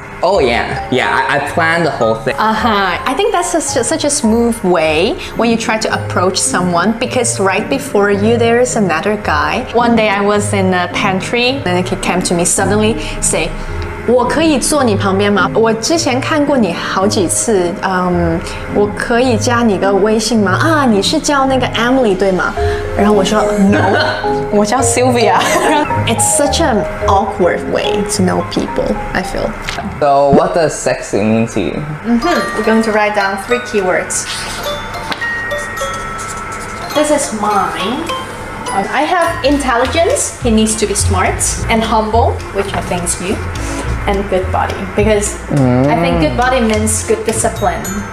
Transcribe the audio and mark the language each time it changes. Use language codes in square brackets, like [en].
[en] Oh yeah, I planned the whole thing. I think that's such a smooth way when you try to approach someone, because right before you there is another guy. One day I was in a pantry and he came to me suddenly say, [zh] 我可以坐你旁边吗？我之前看过你好几次，我可以加你个微信吗？啊，你是叫那个 Emily 对吗？然後我說 No， 我叫 Sylvia。 [en] It's such an awkward way to know people, I feel. So what does sexy mean to you? We're going to write down 3 keywords. This is mine. I have intelligence, he needs to be smart, and humble, which I think is you, and good body, because I think good body means good discipline.